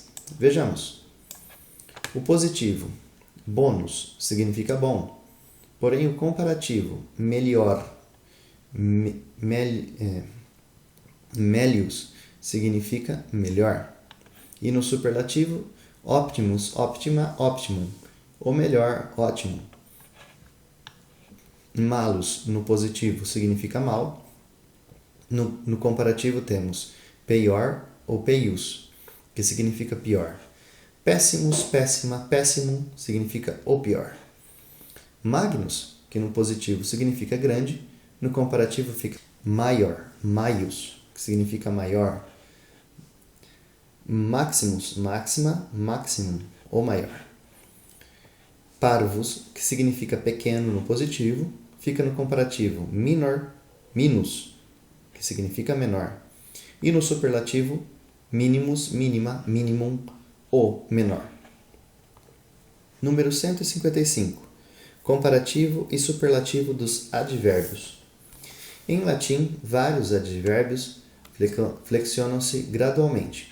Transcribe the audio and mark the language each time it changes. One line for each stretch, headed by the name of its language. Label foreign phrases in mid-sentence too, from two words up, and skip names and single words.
Portuguese: Vejamos. O positivo, bonus, significa bom, porém o comparativo, melhor, melius, significa melhor. E no superlativo,
Latin: optimus, optima, optimum,
Portuguese: ou melhor, ótimo. Malus, no positivo, significa mal. No comparativo temos pior ou peius, que significa pior.
Latin: Péssimus, péssima, péssimum,
Portuguese: significa o pior. Magnus, que no positivo significa grande, no comparativo fica
Latin: maior, maius,
Portuguese: que significa maior.
Latin: Maximus, máxima, maximum,
Portuguese: ou maior. Parvus, que significa pequeno no positivo, fica no comparativo
Latin: minor, minus,
Portuguese: que significa menor. E no superlativo,
Latin: minimus, mínima, minimum,
Portuguese: ou menor. Número 155. Comparativo e superlativo dos advérbios. Em latim, vários advérbios flexionam-se gradualmente.